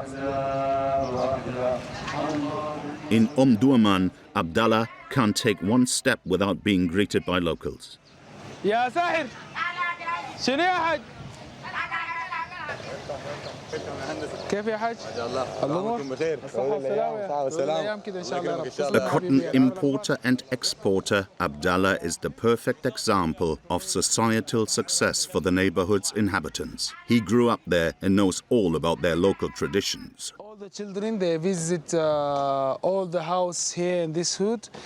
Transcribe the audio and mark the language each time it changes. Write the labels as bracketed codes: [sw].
[en] In Durman, Abdallah can't take one step without being greeted by locals. [ar] يا ساحر شنو يا حاج؟ كيف يا حاج؟ الله بخير الصحة والسلامة. [en] A cotton importer and exporter, Abdallah is the perfect example of societal success for the neighborhood's inhabitants. He grew up there and knows all about their local traditions. The children, they visit all the house here in this hood.